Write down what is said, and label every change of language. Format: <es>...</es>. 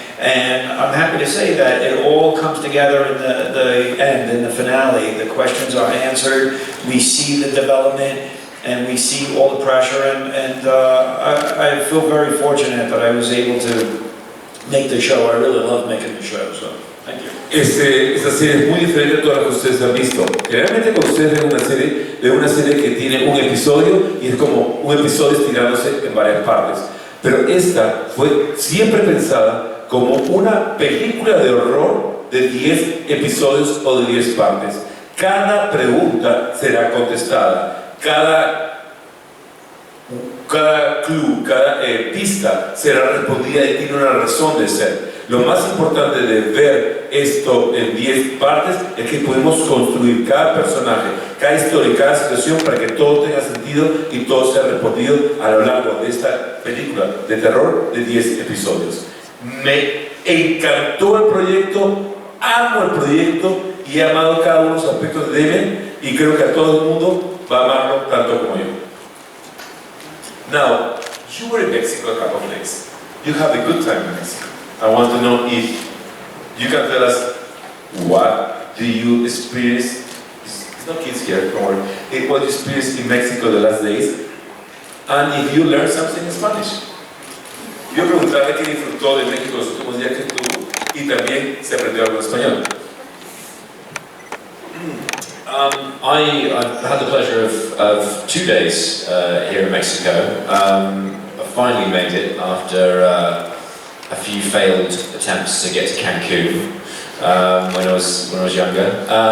<en>And I'm happy to say that it all comes together in the end, in the finale. The questions are answered, we see the development, and we see all the pressure, and I feel very fortunate that I was able to make the show. I really love making the show, so thank you.</en> <es>Esta serie es muy diferente a todas las que ustedes han visto. Generalmente cuando ustedes ven una serie que tiene un episodio y es como un episodio estirándose en varias partes. Pero esta fue siempre pensada como una película de horror de 10 episodios o de 10 partes. Cada pregunta será contestada. Cada clue, cada pista será respondida y tiene una razón de ser. Lo más importante de ver esto en 10 partes es que podemos construir cada personaje, cada historia y cada situación para que todo tenga sentido y todo sea respondido a lo largo de esta película de terror de 10 episodios. Me encantó el proyecto, amo el proyecto y he amado cada uno de los aspectos de Damien, y creo que a todo el mundo va a amarlo tanto como yo.</es> <en>Now, you were in Mexico a couple of days. You have a good time in Mexico. I want to know if you can tell us what do you experience no kids here, don't worry. What you experienced in Mexico the last days, and if you learned something in Spanish.</en> <es>Yo preguntarle qué disfrutó de México los últimos días que estuvo y también se aprendió algo en español.</es> <en>I've had the pleasure of 2 days here in Mexico. I finally made it after a few failed attempts to get to Cancun when I was younger.</en>